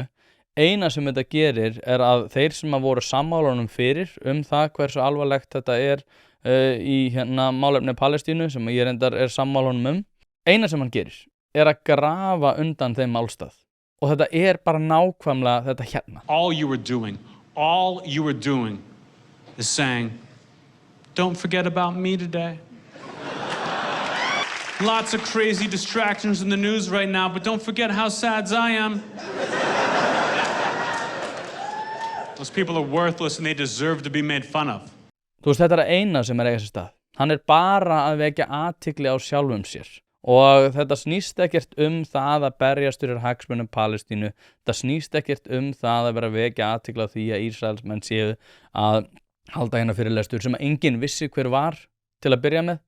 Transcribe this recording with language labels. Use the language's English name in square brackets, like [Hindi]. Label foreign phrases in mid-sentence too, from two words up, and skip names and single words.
[Icelandic] Eina sem þetta gerir að þeir sem voru sammála honum fyrir það hversu alvarlegt þetta í málefni Palestínu sem ég reyndar sammála honum eina sem hann gerir að grafa undan þeim málstað og þetta bara nákvæmlega þetta hérna. [English] All you were doing is saying, don't forget about me today. Lots of crazy distractions in the news right now, but don't forget how sad I am. Those people are worthless and they deserve to be made fun of. [Icelandic] Þú veist, þetta eina sem eiga sér stað. Hann bara að vekja athygli á sjálfum sér. Og þetta snýst ekkert það að berjast fyrir hagsmunum Palestínu. Þetta snýst ekkert það að vera að vekja athygli á því að Ísraelsmenn séu að halda fyrirlestur sem enginn vissi hver var til að byrja með.